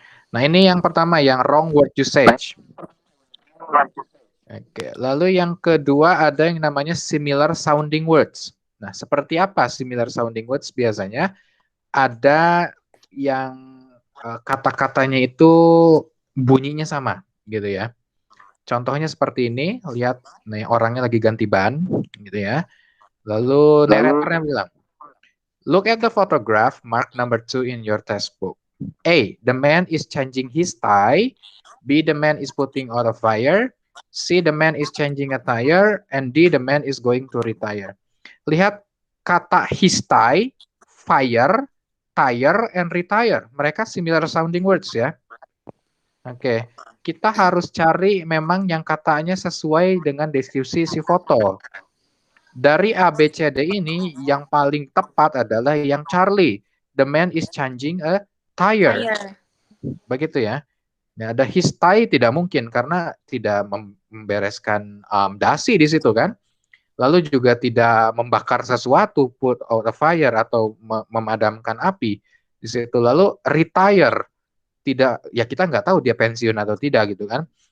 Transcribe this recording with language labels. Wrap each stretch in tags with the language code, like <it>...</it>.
<id>Nah, ini yang pertama, yang wrong word usage. Oke, lalu yang kedua ada yang namanya similar sounding words. Nah, seperti apa similar sounding words? Biasanya ada yang kata-katanya itu bunyinya sama, gitu ya. Contohnya seperti ini, lihat nih orangnya lagi ganti ban, gitu ya. Lalu narratornya bilang,</id> <en>look at the photograph mark number 2 in your textbook. A, the man is changing his tie. B, the man is putting out a fire. C, the man is changing a tire. And D, the man is going to retire.</en> <id>Lihat kata</id> <en>his tie, fire, tire, and retire.</en> <id>Mereka similar sounding words ya. Oke, kita harus cari memang yang katanya sesuai dengan deskripsi si foto. Dari A, B, C, D ini yang paling tepat adalah yang Charlie.</id> <en>The man is changing a tire.</en> <id>Begitu ya. Nah, ada his tie tidak mungkin karena tidak membereskan dasi di situ kan. Lalu juga tidak membakar sesuatu,</id> <en>put out a fire</en> <id>atau memadamkan api di situ. Lalu retire, tidak, ya kita nggak tahu dia pensiun atau tidak gitu kan.</id>